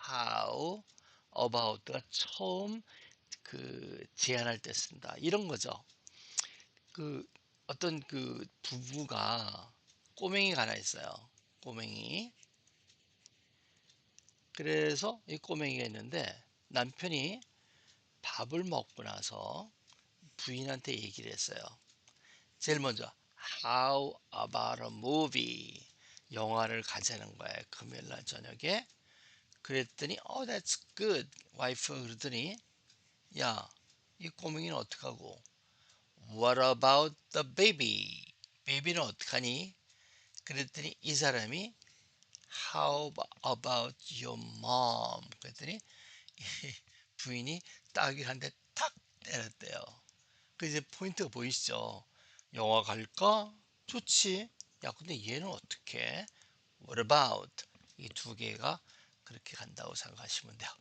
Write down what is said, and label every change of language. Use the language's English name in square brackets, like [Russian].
[Korean] How about가 처음 제안할 때 쓴다. 이런 거죠. 그 어떤 그 부부가 꼬맹이가 하나 있어요. 꼬맹이. 그래서 이 꼬맹이가 있는데 남편이 밥을 먹고 나서 부인한테 얘기를 했어요. [English] 제일 먼저 How about a movie? [Korean] 영화를 가자는 거야. 금요일 날 저녁에. 그랬더니 [English] that's good. [Korean] 와이프가 그러더니 야, 이 꼬맹이는 어떡하고? [English] What about the baby? [Korean] 베이비는 어떡하니? 그랬더니 이 사람이 [English] How about your mom? [Korean] 그랬더니 부인이 따귀를 한 대 탁 때렸대요. 그 이제 포인트가 보이시죠? 영화 갈까? 좋지. 야, 근데 얘는 어떻게? What about? 이 두 개가 그렇게 간다고 생각하시면 돼요.